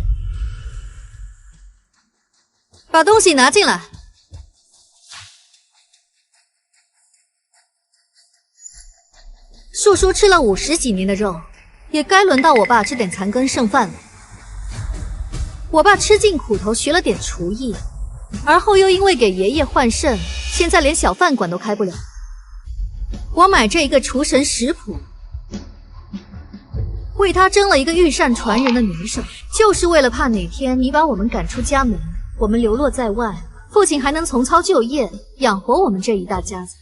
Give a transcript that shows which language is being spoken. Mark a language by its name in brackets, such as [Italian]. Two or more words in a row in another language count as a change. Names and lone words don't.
[Chinese] 把东西拿进来。叔叔吃了50几年的肉，也该轮到我爸吃点残羹剩饭了。我爸吃尽苦头學了點廚藝，而後又因為給爺爺換腎，現在連小飯館都開不了。我買這一個廚神食譜，為他爭了一個御膳傳人的名聲，就是為了怕哪天你把我們趕出家門，我們流落在外，父親還能重操舊業，養活我們這一大家子。